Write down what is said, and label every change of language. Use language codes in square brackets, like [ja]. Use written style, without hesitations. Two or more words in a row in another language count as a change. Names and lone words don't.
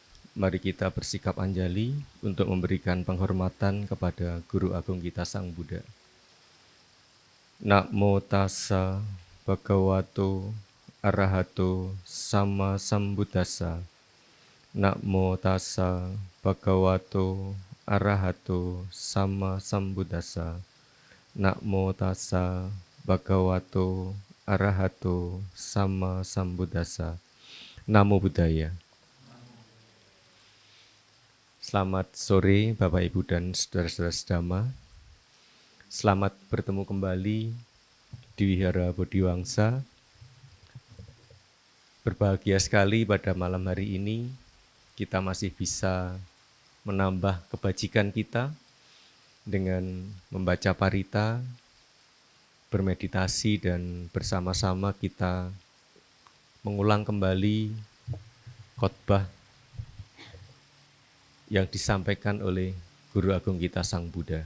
[id] Mari kita bersikap anjali untuk memberikan penghormatan kepada Guru Agung kita Sang Buddha. [pi] Namo tassa bhagavato arahato sama sambuddhassa. Namo tassa bhagavato arahato sama sambuddhassa. Namo tassa bhagavato arahato sama sambuddhassa. Namo Buddhaya. [id] Selamat sore Bapak Ibu dan saudara-saudara sedama. Selamat bertemu kembali di Wihara Bodhiwangsa. Berbahagia sekali pada malam hari ini kita masih bisa menambah kebajikan kita dengan membaca parita, bermeditasi dan bersama-sama kita mengulang kembali khotbah yang disampaikan oleh Guru Agung kita Sang Buddha.